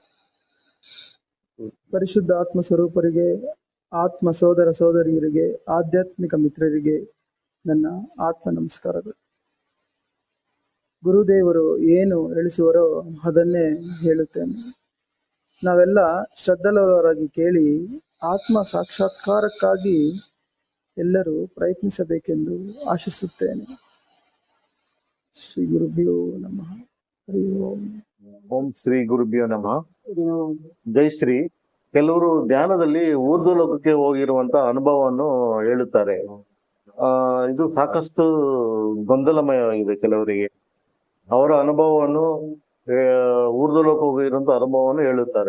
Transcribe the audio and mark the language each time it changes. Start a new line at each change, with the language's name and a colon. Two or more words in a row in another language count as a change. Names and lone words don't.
Kannada: ಪರಿಶುದ್ಧ ಆತ್ಮ ಸ್ವರೂಪರಿಗೆ, ಆತ್ಮ ಸೋದರ ಸೋದರಿಯರಿಗೆ, ಆಧ್ಯಾತ್ಮಿಕ ಮಿತ್ರರಿಗೆ ನನ್ನ ಆತ್ಮ ನಮಸ್ಕಾರಗಳು. ಗುರುದೇವರು ಏನು ಹೇಳಿಸುವರೋ ಅದನ್ನೇ ಹೇಳುತ್ತೇನೆ. ನಾವೆಲ್ಲ ಶ್ರದ್ಧೆಯುಳ್ಳವರಾಗಿ ಕೇಳಿ ಆತ್ಮ ಸಾಕ್ಷಾತ್ಕಾರಕ್ಕಾಗಿ ಎಲ್ಲರೂ ಪ್ರಯತ್ನಿಸಬೇಕೆಂದು ಆಶಿಸುತ್ತೇನೆ.
Sanskrit: ಶ್ರೀ ಗುರುಭ್ಯೋ ನಮಃ. ಹರಿ ಓಂ. ಓಂ ಶ್ರೀ ಗುರುಭ್ಯೋ ನಮಃ. ಜೈ ಶ್ರೀ.
Kannada: ಕೆಲವರು ಧ್ಯಾನದಲ್ಲಿ ಊರ್ಧ್ವ ಲೋಕಕ್ಕೆ ಹೋಗಿರುವಂತ ಅನುಭವವನ್ನು ಹೇಳುತ್ತಾರೆ. ಇದು ಸಾಕಷ್ಟು ಗೊಂದಲಮಯವಾಗಿದೆ ಕೆಲವರಿಗೆ. ಅವರ ಅನುಭವವನ್ನು ಊರ್ಧ್ವ ಲೋಕ ಹೋಗಿರುವಂತ ಅನುಭವವನ್ನು ಹೇಳುತ್ತಾರೆ.